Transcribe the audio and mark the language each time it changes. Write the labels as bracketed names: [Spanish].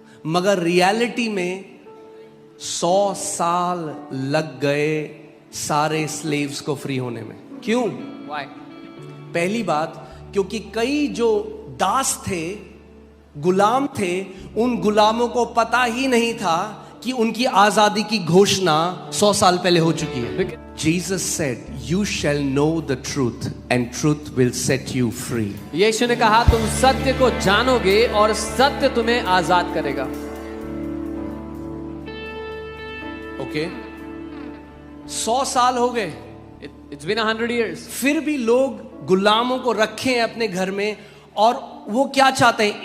[Hindi] मगर रियलिटी में 100 साल लग गए सारे स्लेव्स को फ्री होने में। क्यों? [English] Why? [Hindi] पहली बात, क्योंकि कई जो दास थे, गुलाम थे, उन गुलामों को पता ही नहीं था कि उनकी आजादी की घोषणा 100 साल पहले हो चुकी है। [English] Jesus said, "You shall know the truth, and truth will set you free." [Hindi] यीशु ने कहा तुम सत्य को जानोगे और सत्य तुम्हें आजाद करेगा। ओके, 100 साल हो गए, [English] It's been 100 years. [Hindi] फिर भी लोग गुलामों को रखे हैं अपने घर में, और वो क्या चाहते हैं?